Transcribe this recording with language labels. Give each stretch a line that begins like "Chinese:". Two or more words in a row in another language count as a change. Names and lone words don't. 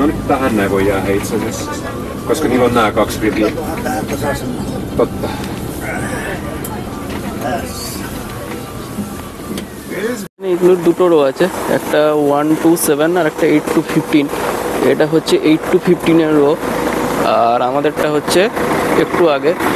Finnish: tähän näin voi jäädä itse asiassa. Koska niillä on nää 2 riviä. Totta.
Bangla: এগুলোর দুটো রো আছে, একটা 1 to 7 আর একটা 8 to 15। এটা হচ্ছে 8 to 15 রো, আর আমাদেরটা হচ্ছে একটু আগে।